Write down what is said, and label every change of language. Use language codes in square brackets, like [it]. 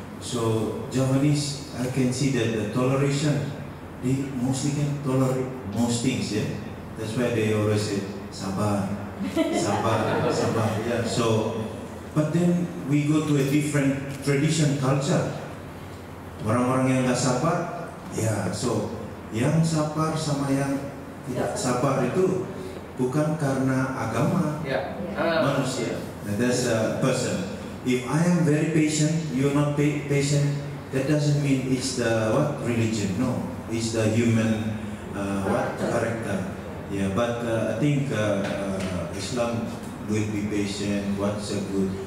[en] So Javanese, I can see that the toleration, they mostly can tolerate most things. Yeah, that's why they always say sabar, sabar, sabar. Yeah. So, but then we go to a different tradition culture. [id] Orang-orang yang nggak sabar, ya. So yang sabar sama yang tidak sabar itu bukan karena agama, manusia. [en] That's a person. If I am very patient, you're not patient, that doesn't mean it's the religion. No, it's the human character. Yeah, but I think Islam will be patient. What's a good?